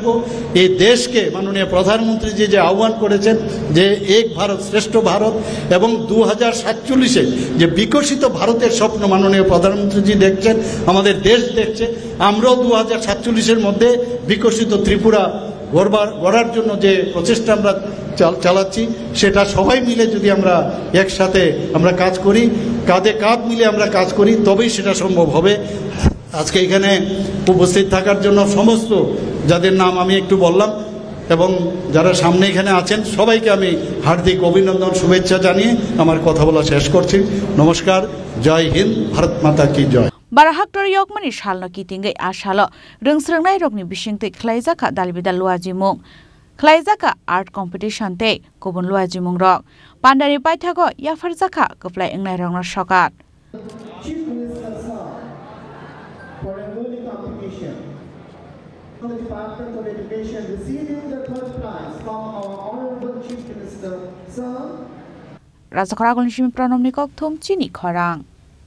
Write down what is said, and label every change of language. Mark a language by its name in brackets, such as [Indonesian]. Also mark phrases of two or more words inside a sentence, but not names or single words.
[Bangla] এই দেশকে মাননীয় প্রধানমন্ত্রী যে আহ্বান করেছেন যে এক ভারত শ্রেষ্ঠ ভারত, এবং 2047-এ যে বিকশিত ভারতের স্বপ্ন মাননীয় প্রধানমন্ত্রীজি দেখছেন, আমাদের দেশ দেখছে, আমরাও 2047-এর মধ্যে বিকশিত ত্রিপুরা গড়ার জন্য যে প্রচেষ্টা আমরা চালাচ্ছি, সেটা সবাই মিলে যদি আমরা একসাথে আমরা কাজ করি, কাঁধে কাঁধ মিলে আমরা কাজ করি, তবেই সেটা সম্ভব হবে। আজকে এখানে উপস্থিত থাকার জন্য সমস্ত যাদের নাম আমি একটু বললাম এবং যারা সামনে এখানে আছেন, সবাইকে আমি হার্দিক অভিনন্দন শুভেচ্ছা জানিয়ে আমার কথা বলা শেষ করছি। নমস্কার, জয় হিন্দ, [Hindi] भारत माता की जय। [Kok Borok] Barahaktor Yokmani Shalno Kitingai Ashalo, Rungsrangai Rokni Bishingte Klaizaka Dalbida Luajimung. Klaizaka [English] Art Competition Day, [Kok Borok] Kobun Luajimung Rock. Pandari Paitago, Yafarzaka, Koplay Inglai Rongna Shokat. [English] Chief Minister Sir, for a worthy competition. The Department of Education receiving the third prize from our Honorable Chief Minister Sir. [Kok Borok] Razakaragol Shimi Pranomnikok Thum Chini Khorang.